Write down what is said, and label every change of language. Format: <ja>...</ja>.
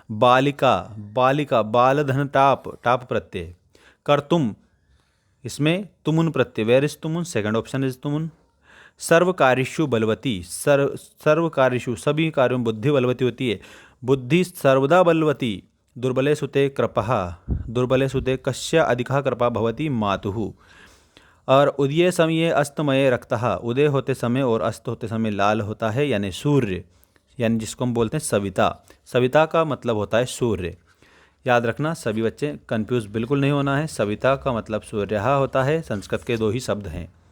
<sa>बालिका, बालिका बालधन top, top प्रत्यय।</sa> <hi>कर्तुम, इसमें तुमुन प्रत्यय,</hi> <en>Where is तुमुन, second option is तुमुन।</en> <sa>सर्वकार्येषु बलवती,</sa> <hi>सर्वकार्येषु सभी कार्यों में बुद्धि बलवती होती है,</hi> <sa>बुद्धि सर्वदा बलवती। दुर्बले सुते कृपः, दुर्बले सुते कस्य अधिकः कृपा भवति मातुः।</sa> <hi>और</hi> <sa>उदय समय अस्तमय रक्तः,</sa> <hi>उदय होते समय और अस्त होते समय लाल होता है, यानी सूर्य, यानी जिसको हम बोलते हैं सविता। सविता का मतलब होता है सूर्य। याद रखना, सभी बच्चे कंफ्यूज बिल्कुल नहीं होना है। सविता का मतलब सूर्य होता है। संस्कृत के 2 ही शब्द हैं।</hi>